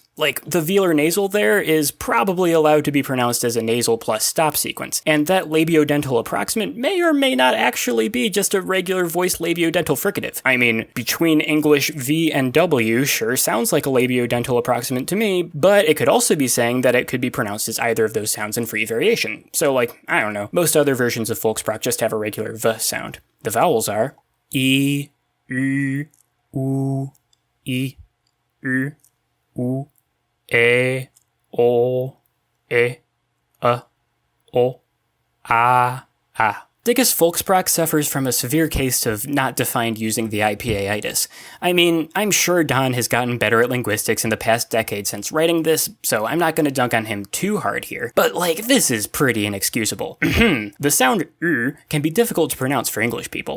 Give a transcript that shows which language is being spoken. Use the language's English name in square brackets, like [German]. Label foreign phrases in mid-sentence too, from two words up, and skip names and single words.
[English] Like, the velar nasal there is probably allowed to be pronounced as a nasal plus stop sequence, and that labiodental approximant may or may not actually be just a regular voiced labiodental fricative. I mean, between English V and W sure sounds like a labiodental approximant to me, but it could also be saying that it could be pronounced as either of those sounds in free variation. So, like, I don't know, most other versions of Folkspraak just have a regular V sound. The vowels are E, U, U, I, U, U, E, O, E, O, A. Diggisk Folkspraak suffers from a severe case of not defined using the IPA-itis. I mean, I'm sure Don has gotten better at linguistics in the past decade since writing this, so I'm not gonna dunk on him too hard here, but like, this is pretty inexcusable. The sound can be difficult to pronounce for English people.